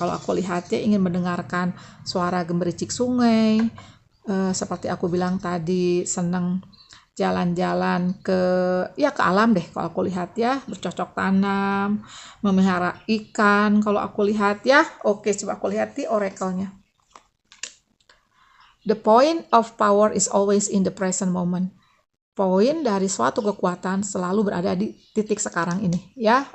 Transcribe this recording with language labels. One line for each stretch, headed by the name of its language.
Indonesian: Kalau aku lihat ya, ingin mendengarkan suara gemericik sungai, seperti aku bilang tadi, senang jalan-jalan ke alam deh kalau aku lihat ya, bercocok tanam, memelihara ikan kalau aku lihat ya. Oke, coba aku lihat di oracle-nya.
English: The point of power is always in the present moment.
Indonesian: Poin dari suatu kekuatan selalu berada di titik sekarang ini ya.